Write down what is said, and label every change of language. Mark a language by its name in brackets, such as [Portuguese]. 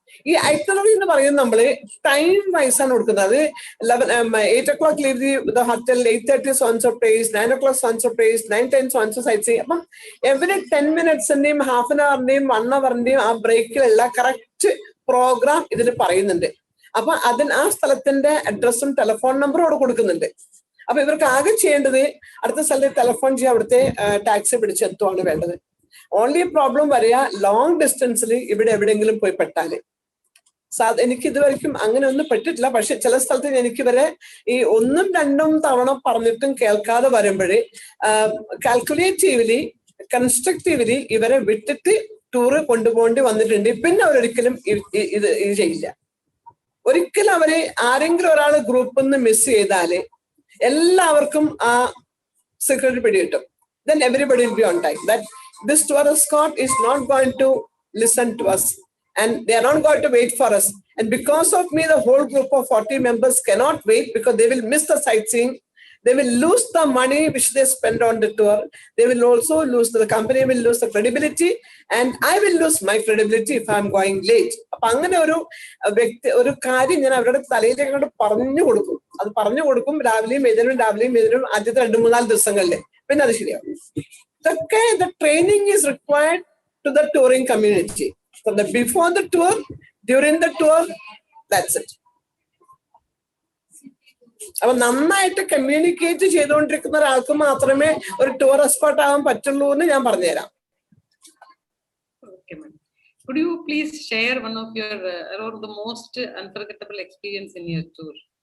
[Malayalam] ഈ itinerary എന്ന് പറയുന്നത് നമ്മള് ടൈം വൈസ് ആണ് കൊടുക്കുന്നത്. [English] 8 o'clock leave the hotel, 8:30 so and so place, 9 o'clock so and so place, 9:10 so and so sightseeing. [Malayalam] അപ്പം every 10 minutes-ന്റെയും ഹാഫ് ആൻ അവറിന്റെയും 1 hour-ന്റെയും ആ ബ്രേക്കിലുള്ള കറക്റ്റ് പ്രോഗ്രാം ഇതിൽ പറയുന്നുണ്ട്. അപ്പൊ ആ സ്ഥലത്തിന്റെ അഡ്രസ്സും ടെലിഫോൺ നമ്പറും അവിടെ കൊടുക്കുന്നുണ്ട്. അപ്പൊ ഇവർക്ക് ആകെ ചെയ്യേണ്ടത് അടുത്ത സ്ഥലത്ത് ടെലിഫോൺ ചെയ്യാൻ അവിടുത്തെ ടാക്സി പിടിച്ചെത്തുവാണ് വേണ്ടത്. ഓൺലി പ്രോബ്ലം വരിക ലോങ് ഡിസ്റ്റൻസിൽ ഇവിടെ എവിടെയെങ്കിലും പോയി പെട്ടാല്. എനിക്ക് ഇതുവരെയ്ക്കും അങ്ങനെ ഒന്നും പെട്ടിട്ടില്ല. പക്ഷെ ചില സ്ഥലത്ത് എനിക്ക് വരെ ഈ 1ഉം 2ഉം തവണ പറഞ്ഞിട്ടും കേൾക്കാതെ വരുമ്പോഴേ കാൽക്കുലേറ്റീവ്ലി കൺസ്ട്രക്റ്റീവ്ലി ഇവരെ വിട്ടിട്ട് ടൂറ് കൊണ്ടുപോകേണ്ടി വന്നിട്ടുണ്ട്. പിന്നെ അവരൊരിക്കലും ഇത് ചെയ്യില്ല. ഒരിക്കലും അവര് ആരെങ്കിലും ഒരാൾ ഗ്രൂപ്പിൽ നിന്ന് മിസ് ചെയ്താല് എല്ലാവർക്കും ആ security പിടികിട്ടും. [English] Then everybody will be on time. That this tour escort is not going to listen to us and they are not going to wait for us. And because of me, the whole group of 40 members cannot wait because they will miss the sightseeing. They will lose the money which they spend on the tour. They will also lose, the company will lose the credibility, and I will lose my credibility if I am going late. [Malayalam] അപ്പൊ അങ്ങനെ ഒരു കാര്യം ഞാൻ അവരുടെ തലയിലേക്ക് പറഞ്ഞു കൊടുക്കും. രാവിലെയും വൈകുന്നേരം ആദ്യത്തെ 2-3 ദിവസങ്ങളിൽ. പിന്നെ അത് ശരിയാവും. ഇതൊക്കെ [English] the training is required to the touring community. From the before the tour, during the tour, that's it. [Malayalam] അപ്പൊ നന്നായിട്ട് കമ്മ്യൂണിക്കേറ്റ് ചെയ്തുകൊണ്ടിരിക്കുന്ന ഒരാൾക്ക് മാത്രമേ ഒരു ടൂർ എക്സ്പേർട്ട് ആവാൻ പറ്റുള്ളൂ എന്ന് ഞാൻ പറഞ്ഞുതരാം. [English] Okay, ma'am. Could you please share one of your or the most unforgettable experience in your tour?